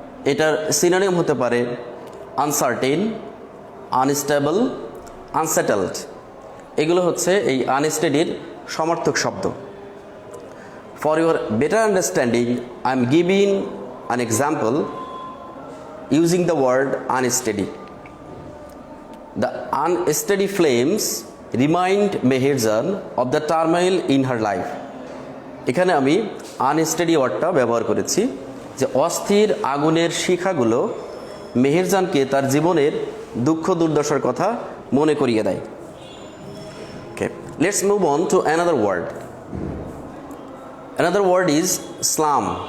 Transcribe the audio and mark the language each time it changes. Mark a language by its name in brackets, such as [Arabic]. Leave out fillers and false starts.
[Bangla] এটার সিনোনিম হতে পারে আনসার্টেন, আনস্টেবল, আনসেটেলড। এগুলো হচ্ছে এই আনস্টেডির সমার্থক শব্দ। [English] For your better understanding I am giving an example using the word unsteady. The unsteady flames remind Meherjan of the turmoil in her life. [Bangla] এখানে আমি আনস্টেডি ওয়ার্ডটা ব্যবহার করেছি, যে অস্থির আগুনের শিখাগুলো মেহেরজানকে তার জীবনের দুঃখ দুর্দশার কথা মনে করিয়ে দেয়। [English] Okay, let's move on to another word. Another word is slum.